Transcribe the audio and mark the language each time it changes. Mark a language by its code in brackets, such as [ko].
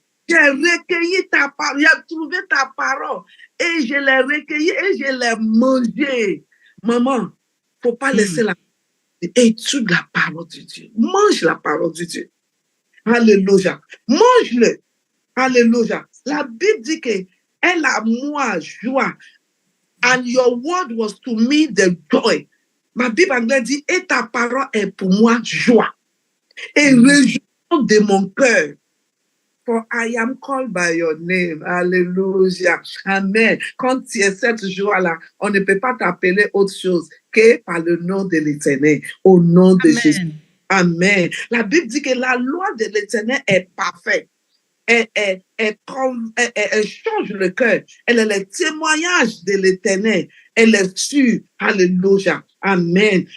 [fr] J'ai recueilli ta parole, j'ai trouvé ta parole et je l'ai recueillie et je l'ai mangée. Maman, il ne faut pas laisser la étude la parole de Dieu. Mange la parole de Dieu. Alléluia. Mange-le. Alléluia. La Bible dit qu'elle a moi joie. [en] And your word was to me the joy. [fr] Ma Bible anglaise dit, et ta parole est pour moi joie. Et réjouissance de mon cœur. [en] For I am called by your name. [fr] Alléluia. Amen. Quand tu es cette joie-là, on ne peut pas t'appeler autre chose que par le nom de l'Éternel. Au nom de Jésus. Amen. La Bible dit que la loi de l'Éternel est parfaite. Elle change le cœur. Elle est le témoignage de l'Éternel. Elle est sûre. Alléluia. Amen.